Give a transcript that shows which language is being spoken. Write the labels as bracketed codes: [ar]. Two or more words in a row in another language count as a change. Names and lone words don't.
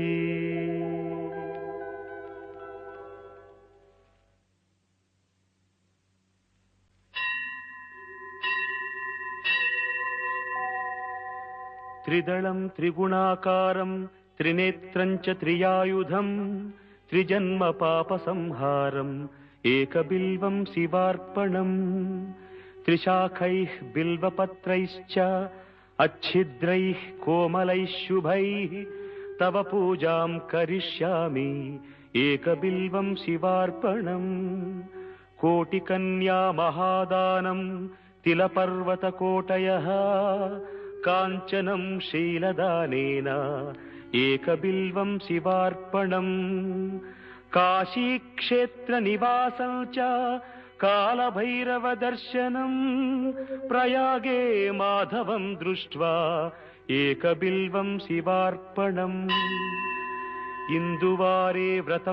[sa] त्रिदलं त्रिगुणाकारं त्रिनेत्रं च त्रियायुधं त्रिजन्म पापसंहारम् एकबिल्वं शिवार्पणम् त्रिशाखैः बिल्वपत्रैश्च अच्छिद्रैः कोमलैः शुभैः तव पूजां करिष्यामि एकबिल्वं शिवार्पणम् కోటికన్యా మహాదానం తిలపర్వతకోటయః కాంచనం శీలదానేన ఏకబిల్వం శివార్పణం కాశీక్షేత్ర నివాసం చ కాలభైరవ దర్శనం ప్రయాగే మాధవం దృష్ట్వా ఏకబిల్వం శివార్పణం ఇందువారే వ్రతం